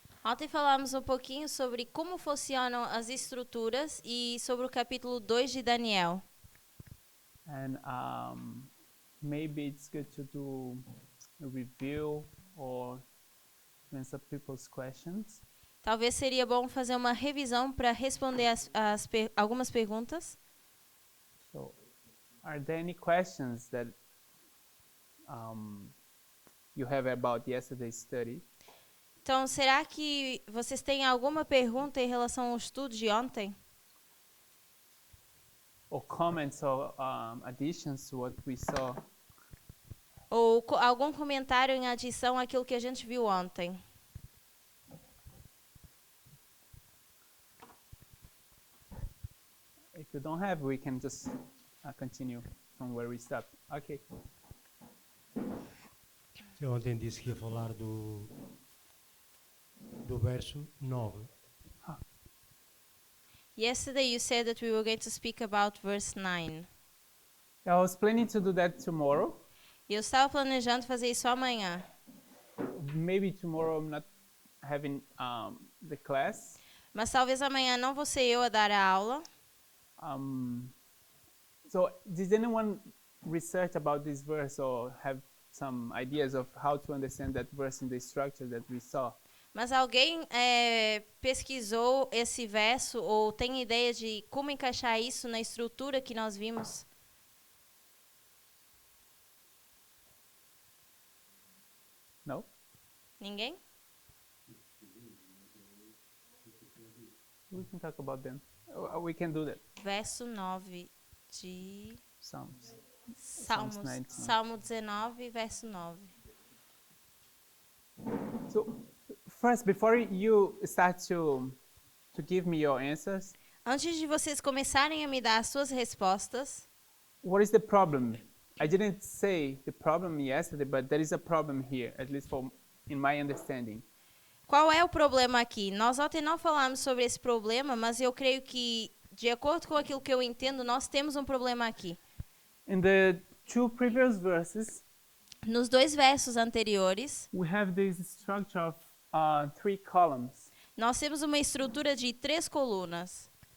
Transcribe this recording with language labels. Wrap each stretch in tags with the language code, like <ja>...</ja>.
<pt>Ontem falamos um pouquinho sobre como funcionam as estruturas e sobre o capítulo 2 de Daniel.</pt> <en>And maybe it's good to do a review or answer people's questions.</en> <pt>Talvez seria bom fazer uma revisão para responder algumas perguntas.</pt> <en>So, are there any questions that you have about yesterday's study?</en> <pt>Então, será que vocês têm alguma pergunta em relação ao estudo de ontem?</pt> <en>Or comments or additions to what we saw?</en> <pt>Ou algum comentário em adição àquilo que a gente viu ontem?</pt> <en>If you don't have, we can just continue from where we stopped. Okay.</en> <pt>Você ontem disse que ia falar do verso 9.</pt> <en>Yesterday you said that we were going to speak about verse 9. I was planning to do that tomorrow.</en> <pt>E eu estava planejando fazer isso amanhã.</pt> <en>Maybe tomorrow I'm not having the class.</en> <pt>Mas talvez amanhã não vou ser eu a dar a aula.</pt> <en>So did anyone research about this verse or have some ideas of how to understand that verse in the structure that we saw?</en> <pt>Mas alguém pesquisou esse verso ou tem ideia de como encaixar isso na estrutura que nós vimos?</pt> <en>No?</en> <pt>Ninguém?</pt> <en>We can talk about them. We can do that.</en> <pt>Verso 9 de</pt> <en>Psalms.</en> <pt>Salmos. 19. Salmo 19, verso 9.</pt> <en>So first, before you start to give me your answers,</en> <pt>Antes de vocês começarem a me dar as suas respostas,</pt> <en>what is the problem? I didn't say the problem yesterday, but there is a problem here, at least in my understanding.</en> <pt>qual é o problema aqui? Nós ontem não falamos sobre esse problema, mas eu creio que, de acordo com aquilo que eu entendo, nós temos um problema aqui.</pt> <en>In the two previous verses,</en> <pt>Nos dois versos anteriores,</pt> <en>we have this structure of 3 columns.</en> <pt>nós temos uma estrutura de 3 colunas.</pt>